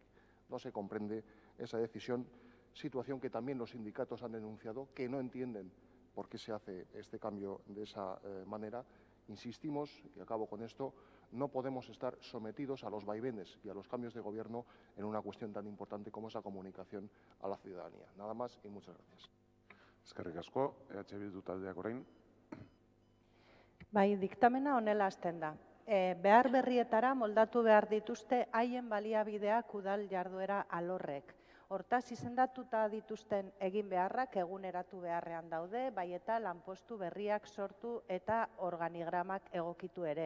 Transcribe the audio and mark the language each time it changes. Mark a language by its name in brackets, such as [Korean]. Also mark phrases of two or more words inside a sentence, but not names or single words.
[Spanish] No se comprende esa decisión, situación que también los sindicatos han denunciado, que no entienden por qué se hace este cambio de esa manera. Insistimos, y acabo con esto, no podemos estar sometidos a los vaivenes y a los cambios de gobierno en una cuestión tan importante como es la comunicación a la ciudadanía. Nada más y muchas gracias. [Basque] Eskerrik asko, Bildu taldeak orain. Bai, diktamena honela hasten da. Behar berrietara moldatu behar dituzte haien baliabideak udal jarduera alorrek. Hortaz, izendatuta dituzten egin beharrak eguneratu beharrean daude, bai eta lanpostu berriak sortu eta organigramak egokitu ere.